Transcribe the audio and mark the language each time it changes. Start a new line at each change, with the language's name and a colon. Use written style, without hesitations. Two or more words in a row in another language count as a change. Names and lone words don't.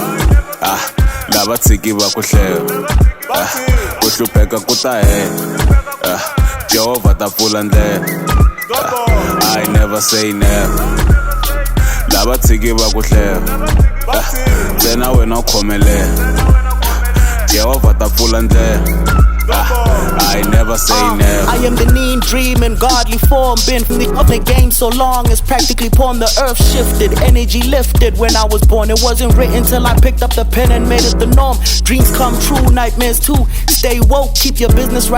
Tsonga: Lava tiki va kuhleva. Kuhlupeka kuta he. Jehova ta pfula ndlela.
English: I never say never.
Tsonga: Lava tiki va kuhleva. Ntsena wena u khomelela. Jehova ta pfula ndlela.
English: I never say never. I am the mean dream in godly form. Been of the game so long, it's practically porn. The earth shifted, energy lifted. When I was born, it wasn't written till I picked up the pen and made it the norm. Dreams come true, nightmares too. Stay woke, keep your business right.